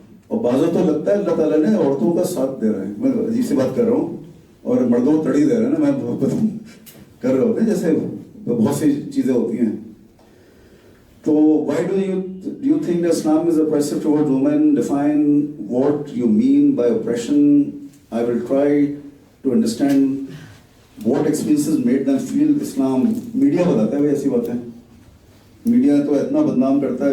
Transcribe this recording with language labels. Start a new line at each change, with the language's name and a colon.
Urdu: اور بعض تو لگتا ہے اللہ تعالیٰ نے عورتوں کا ساتھ دے رہے ہیں. میں عجیب سی بات کر رہا ہوں, اور مردوں کو تڑی دے رہے ہیں نا. میں کر رہے ہوتے ہیں جیسے بہت سی چیزیں ہوتی ہیں.
English: تو why do you think that Islam is oppressive towards women? Define what you mean by oppression. I will try to understand what experiences made them feel Islam.
Urdu: Media بتاتا ہے ایسی باتیں. میڈیا تو اتنا بدنام کرتا ہے.